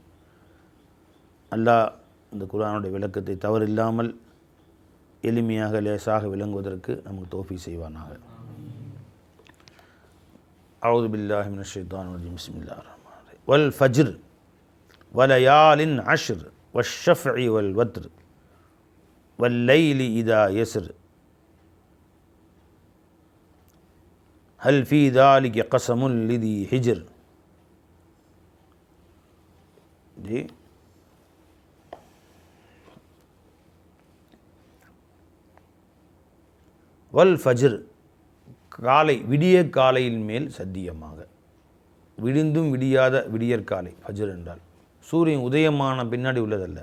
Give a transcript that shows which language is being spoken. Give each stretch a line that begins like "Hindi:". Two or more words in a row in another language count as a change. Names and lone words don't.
Tamil: அல்லாஹ் இந்த குர்ஆனுடைய விளக்கத்தை தவறில்லாமல் எளிமையாக லேசாக விளங்குவதற்கு நமக்கு தௌஃபீக் செய்வானாக.
Arabic: أعوذ بالله من الشيطان الرجيم بسم الله الرحمن الرحيم. والفجر وليال عشر والشفع والوتر والليل إذا يسر هل في ذلك قسم لذي حجر.
Tamil: जी
Arabic: والفجر
Tamil: காலை விடிய காலையின் மேல் சத்தியமாக. விடிந்தும் விடியாத விடியற்காலை ஃபஜ்ர் என்றால் சூரியன் உதயமான பின்னாடி உள்ளதல்ல.